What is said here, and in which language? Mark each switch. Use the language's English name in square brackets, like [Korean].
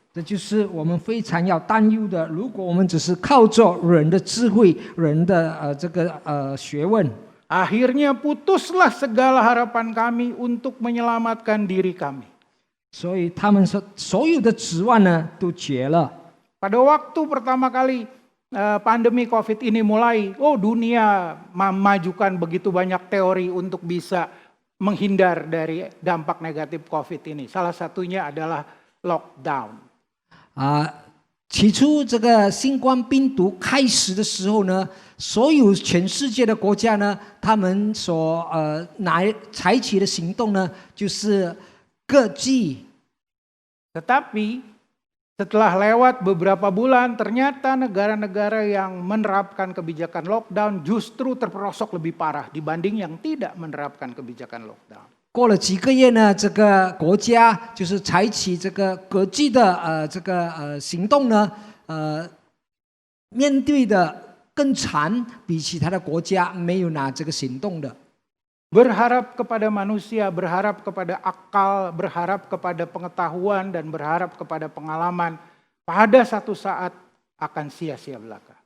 [Chinese] 这就是我们非常要担忧的。如果我们只是靠着人的智慧、人的学问， [Indonesian] Akhirnya putuslah segala harapan kami untuk menyelamatkan diri kami. [Chinese] 所以他们所有的指望呢都绝了。 [Indonesian] Pada waktu pertama kali pandemi COVID ini mulai, dunia memajukan begitu banyak teori untuk bisa menghindar dari dampak negatif COVID ini. Salah satunya adalah lockdown. [Chinese] 起初这个新冠病毒开始的时候呢，所有全世界的国家呢，他们所采取的行动呢，就是各自。 [Indonesian] Tetapi setelah lewat beberapa bulan, ternyata negara-negara yang menerapkan kebijakan lockdown justru terperosok lebih parah dibanding yang tidak menerapkan kebijakan lockdown. [Chinese] 过了几个月呢，这个国家就是采取这个国际的行动呢，面对的更惨，比其他的国家没有拿这个行动的。 [Indonesian] Berharap kepada manusia, berharap kepada akal, berharap kepada pengetahuan, dan berharap kepada pengalaman, pada satu saat akan sia-sia belaka.